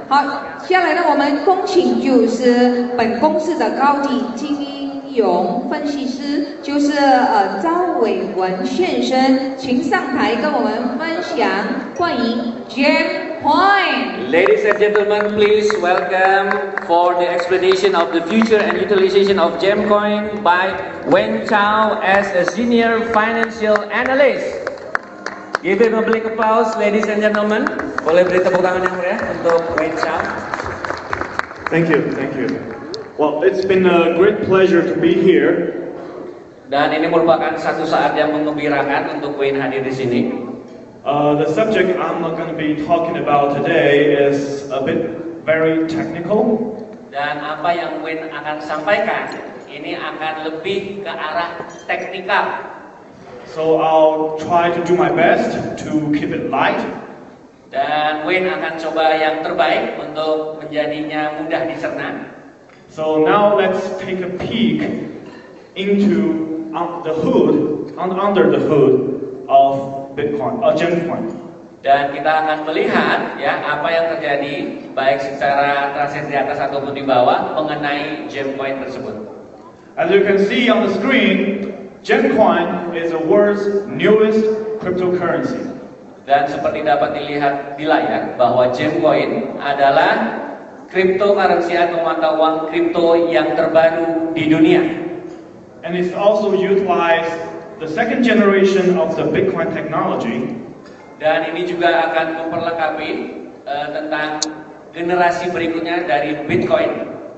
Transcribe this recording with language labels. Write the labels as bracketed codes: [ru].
[zh] 好，接下来呢，我们恭请就是本公司的高级金融分析师，就是赵伟文先生，请上台跟我们分享。欢迎 GemCoin。 [en] Ladies and gentlemen, please welcome for the explanation of the future and utilization of GemCoin by Wen Chao as a senior financial analyst. Give him a big applause, ladies and gentlemen. [id] Boleh beri tepuk tangan yang meriah untuk Wen Chao. [en] Thank you, thank you. Well, it's been a great pleasure to be here. [id] Dan ini merupakan satu saat yang menggembirakan untuk Wen hadir di sini. [en] The subject I'm going to be talking about today is a bit very technical. [id] Dan apa yang Wen akan sampaikan ini akan lebih ke arah teknikal. [en] So I'll try to do my best to keep it light. [id] Dan Wen akan coba yang terbaik untuk menjadinya mudah dicerna. [en] So now let's take a peek into the hood, under the hood of Bitcoin, GemCoin. [id] Dan kita akan melihat ya apa yang terjadi baik secara transaksi di atas ataupun di bawah mengenai GemCoin tersebut. [en] As you can see on the screen, GemCoin is the world's newest cryptocurrency. [id] Dan seperti dapat dilihat di layar bahwa GemCoin adalah cryptocurrency atau mata uang kripto yang terbaru di dunia. [en] And it's also utilized the second generation of the Bitcoin technology. [id] Dan ini juga akan memperlengkapi tentang generasi berikutnya dari Bitcoin.